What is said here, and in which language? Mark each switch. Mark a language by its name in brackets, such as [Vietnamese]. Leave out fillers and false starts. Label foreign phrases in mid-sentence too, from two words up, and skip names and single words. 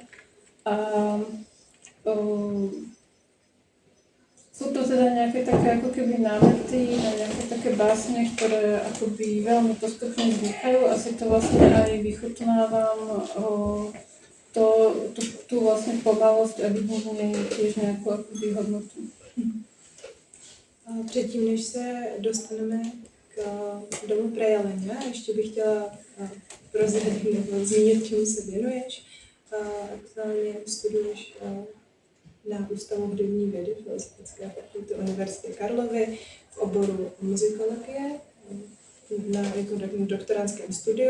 [Slovak] A sú to teda nejaké také ako keby námety na nejaké také básne, ktoré akoby veľmi postupne vznikajú a si to vlastne aj vychutnávam tú vlastne pomalosť a vidím v nej tiež nejakú akoby hodnotu. [Czech] Předtím, než se dostaneme k domu Prajeleně, ještě bych chtěla prozradit nebo zmínit, čemu se věnuješ. Aktuálně studuješ na Ústavu hudební vědy Filozofické fakulty Univerzity Karlovy v oboru muzikologie jako doktorandském studiu.